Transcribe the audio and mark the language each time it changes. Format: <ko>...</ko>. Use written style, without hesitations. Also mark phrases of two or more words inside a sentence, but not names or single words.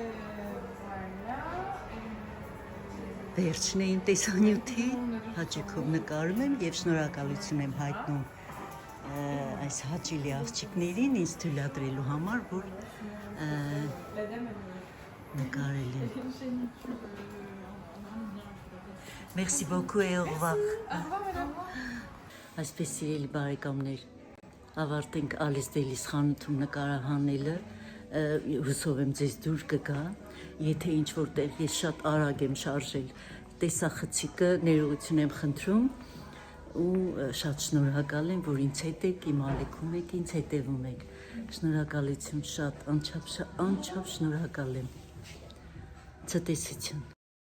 <hy>վերջն է իմ տեսանյութի, հաճույքով նկարում եմ և շնորհակալություն եմ հայտնում այս հաճելի աղջիկներին ինձ թույլատրելու համար, որ նկարել եմ։</hy> <fr>Merci beaucoup et au revoir։</fr> <hy>Այսպես սիրելի բարեկամներ, ավարտենք Ալիս Դելիս խանութում նկարահանելը, հուսով եմ ձեզ դուր կգա, եթե ինչ-որ տեղ ես շատ արագ եմ շարժել տեսախցիկը, ներողություն եմ խնդրում ու շատ շնորհակալ եմ, որ ինձ հետ եք, իմ ալիքում եք, ինձ հետևում եք, շնորհակալություն շատ, անչափ շնորհակալ եմ, ցտեսություն։</hy>